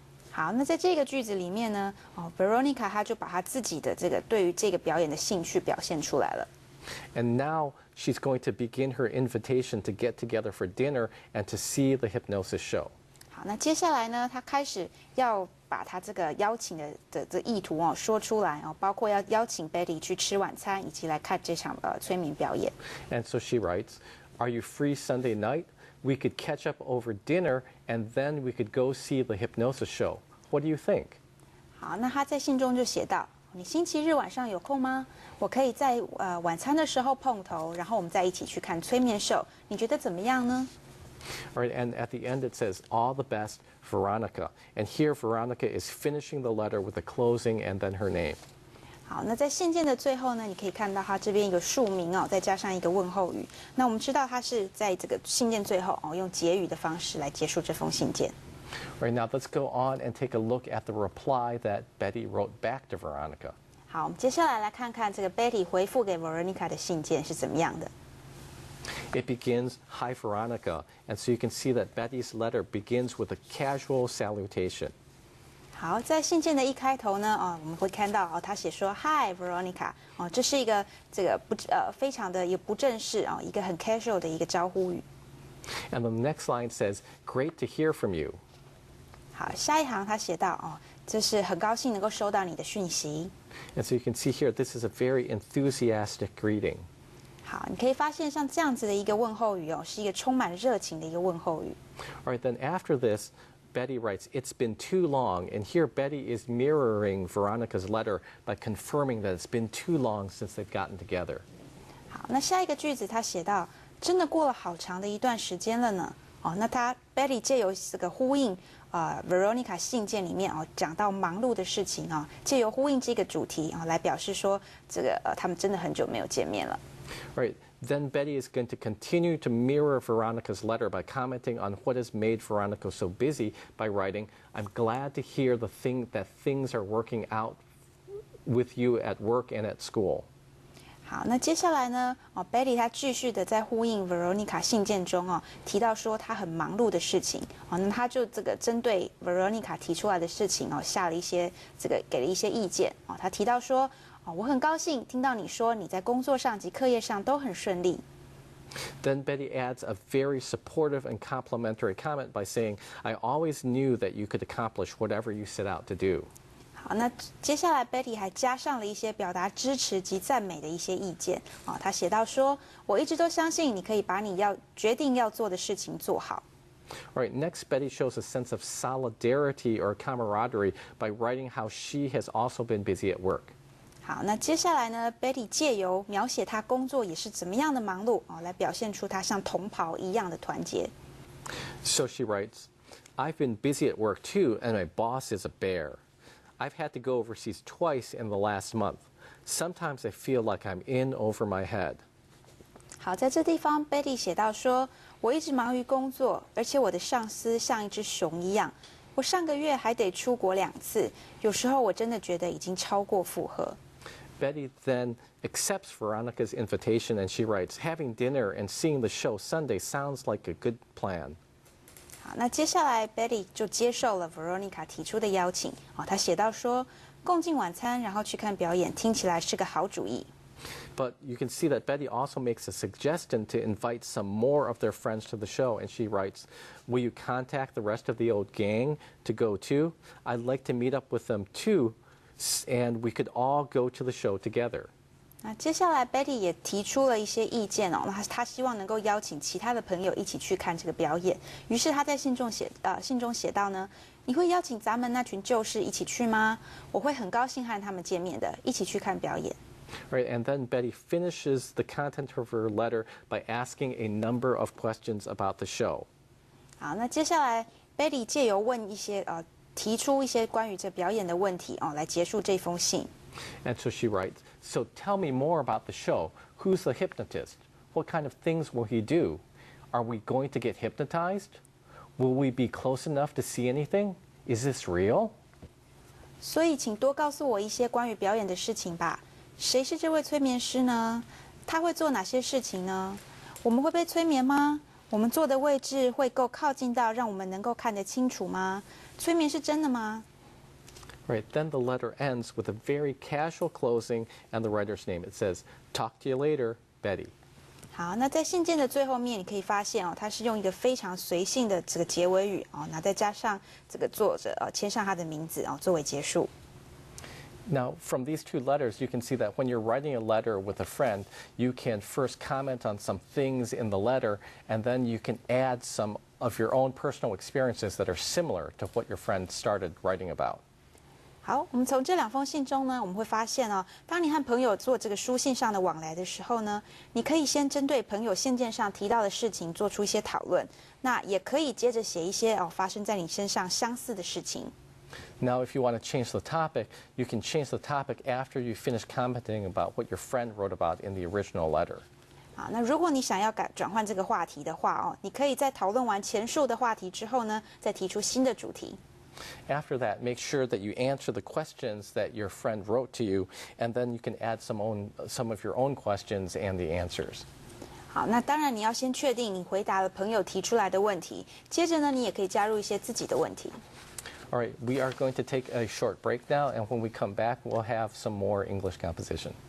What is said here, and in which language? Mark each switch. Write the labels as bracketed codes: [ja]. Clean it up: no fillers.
[zh] 好，那在这个句子里面呢，Veronica 她就把她自己的这个对于这个表演的兴趣表现出来了。 [en] And now she's going to begin her invitation to get together for dinner and to see the hypnosis show. [zh] 好，那接下来呢，她开始要把她这个邀请的这意图说出来包括要邀请 Betty 去吃晚餐，以及来看这场催眠表演。 [en] And so she writes, "Are you free Sunday night? We could catch up over dinner and then we could go see the hypnosis show. What do you think?" [zh] 好，那她在信中就写到，你星期日晚上有空吗？我可以在晚餐的时候碰头，然后我们再一起去看催眠秀，你觉得怎么样呢？ [en] All right, and at the end it says, "All the best, Veronica." And here Veronica is finishing the letter with a closing and then her name. [zh] 好，那在信件的最后呢，你可以看到它这边一个署名再加上一个问候语。那我们知道它是在这个信件最后用结语的方式来结束这封信件。 [en] Right, now let's go on and take a look at the reply that Betty wrote back to Veronica. [zh] 好，我们接下来来看看这个 Betty 回复给 Veronica 的信件是怎么样的。 [en] It begins, "Hi Veronica," and so you can see that Betty's letter begins with a casual salutation. [zh] 好，在信件的一开头呢，我们会看到他写说 Hi Veronica，这是一个非常的也不正式一个很 casual 的一个招呼语。 [en] And the next line says, "Great to hear from you." [zh] 好，下一行他写到就是很高兴能够收到你的讯息。 [en] And so you can see here, this is a very enthusiastic greeting. [zh] 好，你可以发现像这样子的一个问候语是一个充满热情的一个问候语。 [en] All right, then after this, Betty writes, "It's been too long." And here Betty is mirroring Veronica's letter by confirming that it's been too long since they've gotten together. [zh] 好，那下一个句子他写到，真的过了好长的一段时间了呢。那Betty 借由这个呼应Veronica 信件里面讲到忙碌的事情借由呼应这个主题来表示说这个他们真的很久没有见面了。 [en] Right. Then Betty is going to continue to mirror Veronica's letter by commenting on what has made Veronica so busy by writing, "I'm glad to hear that things are working out with you at work and at school." [zh] 好，那接下来呢Betty 她继续的在呼应 Veronica 信件中提到说她很忙碌的事情那她就这个针对 Veronica 提出来的事情下了一些给了一些意见她提到说我很高兴听到你说你在工作上及课业上都很顺利。 [en] Then Betty adds a very supportive and complimentary comment by saying, "I always knew that you could accomplish whatever you set out to do." [zh] 好，那接下来 Betty 还加上了一些表达支持及赞美的一些意见她写到说我一直都相信你可以把你决定要做的事情做好。 [en] All right, next Betty shows a sense of solidarity or camaraderie by writing how she has also been busy at work. [zh] 好，那接下来呢 Betty 借由描写她工作也是怎么样的忙碌来表现出她像同袍一样的团结。 [en] So she writes, "I've been busy at work too, and my boss is a bear. I've had to go overseas twice in the last month. Sometimes I feel like I'm in over my head." [zh] 好，在这地方 Betty 写到说我一直忙于工作，而且我的上司像一只熊一样，我上个月还得出国2次，有时候我真的觉得已经超过负荷。 [en] Betty then accepts Veronica's invitation and she writes, "Having dinner and seeing the show Sunday sounds like a good plan." [zh] 好，那接下来 Betty 就接受了 Veronica 提出的邀请她写到说共进晚餐然后去看表演听起来是个好主意。 [en] But you can see that Betty also makes a suggestion to invite some more of their friends to the show, and she writes, "Will you contact the rest of the old gang to go too? I'd like to meet up with them too, and we could all go to the show together." [zh] 那接下来 Betty 也提出了一些意见那她希望能够邀请其他的朋友一起去看这个表演。于是她在信中写到呢，你会邀请咱们那群旧识一起去吗？我会很高兴和他们见面的，一起去看表演。 [en] Right, and then Betty finishes the content of her letter by asking a number of questions about the show. [zh] 好，那接下来 Betty 借由问一些提出一些关于这表演的问题来结束这封信。 [en] And so she writes, "So tell me more about the show. Who's the hypnotist? What kind of things will he do? Are we going to get hypnotized? Will we be close enough to see anything? Is this real?" [zh] 所以请多告诉我一些关于表演的事情吧。谁是这位催眠师呢？他会做哪些事情呢？我们会被催眠吗？我们坐的位置会够靠近到让我们能够看得清楚吗？催眠是真的吗？ [en] Right, then the letter ends with a very casual closing and the writer's name. It says, "Talk to you later, Betty." [zh] 好，那在信件的最后面，你可以发现它是用一个非常随性的这个结尾语那再加上这个作者签上他的名字作为结束。 [en] Now, from these two letters, you can see that when you're writing a letter with a friend, you can first comment on some things in the letter, and then you can add some of your own personal experiences that are similar to what your friend started writing about. [zh] 好，我们从这2封信中呢，我们会发现当你和朋友做这个书信上的往来的时候呢，你可以先针对朋友信件上提到的事情做出一些讨论，那也可以接着写一些发生在你身上相似的事情。 [en] Now, if you want to change the topic, you can change the topic after you finish commenting about what your friend wrote about in the original letter. [zh] 好，那如果你想要转换这个话题的话你可以在讨论完前述的话题之后呢，再提出新的主题。 [en] After that, make sure that you answer the questions that your friend wrote to you, and then you can add some of your own questions and the answers. [zh] 好，那当然你要先确定你回答了朋友提出来的问题，接着呢，你也可以加入一些自己的问题。 [en] All right, we are going to take a short break now, and when we come back, we'll have some more English composition.